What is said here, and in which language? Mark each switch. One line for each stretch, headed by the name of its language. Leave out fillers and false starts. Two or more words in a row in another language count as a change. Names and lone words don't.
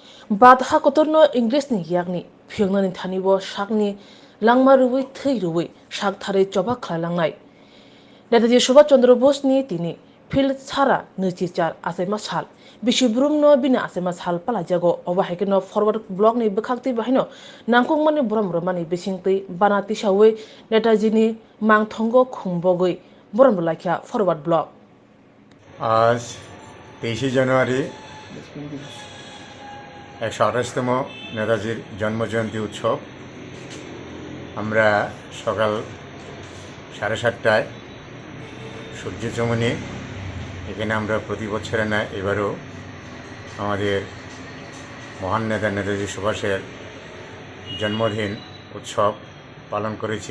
Bodo: बाधा कतरनो इंग्रेजनि यागनि फियंनानि थानिबो शाकनि लांमा रुबै थै रुबै शाक थारै चबा खालांनाय नेताजी सुभाष चंद्र बोसनि तिनि फिल्ड सारा नैजिचार आसेमा साल बिशुब्रुमनो बिना आसेमा साल पालाजागो अबाहायकेनो फरवार्ड ब्लकनि बखाक्ति बाहायनो नांखंमानि ब्रह्मरमानि बिसिंतै बानाति सावै नेताजीनि मांथंगो खुंबगै बरमलाख्या फरवार्ड ब्लक
Bangla: आज 23 জানুয়ারি 128তম নেতাজির জন্মজয়ন্তী উৎসব আমরা সকাল 7:30টায় সূর্য চমনে এখানে আমরা প্রতি বছরের না এবারও আমাদের মহান নেতা নেতাজি সুভাষের জন্মদিন উৎসব পালন করেছি।